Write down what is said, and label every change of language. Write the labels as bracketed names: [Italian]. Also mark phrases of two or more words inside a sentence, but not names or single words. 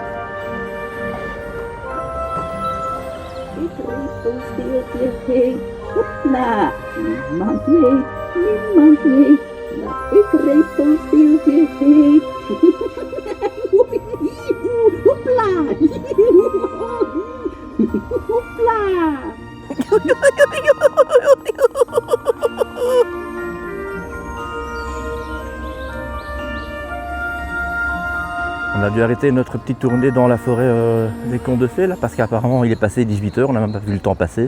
[Dutch] Hopla, niemand weet dat ik repelsteeltje heet. Hopla, hopla. [French] On a dû arrêter notre petite tournée dans la forêt des Contes de Fées là, parce qu'apparemment il est passé 18 h, on n'a même pas vu le temps passer.